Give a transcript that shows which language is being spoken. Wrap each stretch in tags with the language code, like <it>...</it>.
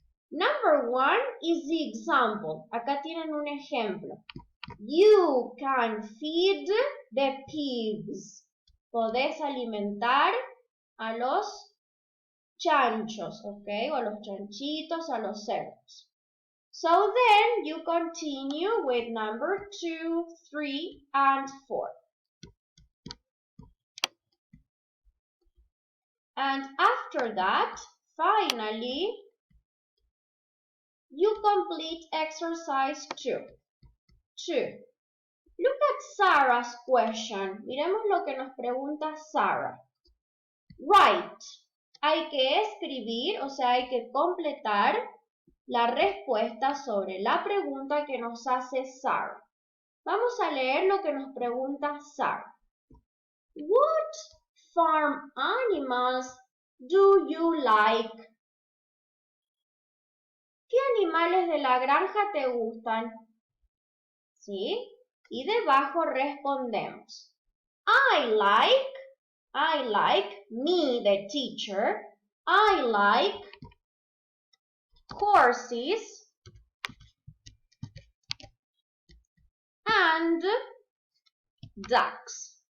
<en>Number 1 is the example.</en> <es>Acá tienen un ejemplo.</es> <en>You can feed the pigs.</en> <es>podés alimentar a los chanchos, ¿ok? O a los chanchitos, a los cerdos.</es> <en>So then you continue with number 2, 3, and 4. And after that, finally, you complete exercise 2. 2. Look at Sarah's question.</en> <es>Miremos lo que nos pregunta Sarah.</es> <en>Write.</en> <es>Hay que escribir, o sea, hay que completar la respuesta sobre la pregunta que nos hace Sarah. Vamos a leer lo que nos pregunta Sarah.</es> <en>What farm animals do you like?</en> <es>¿Qué animales de la granja te gustan? ¿Sí? Y debajo respondemos.</es> <en>I like, me, the teacher, I like horses and ducks.</en>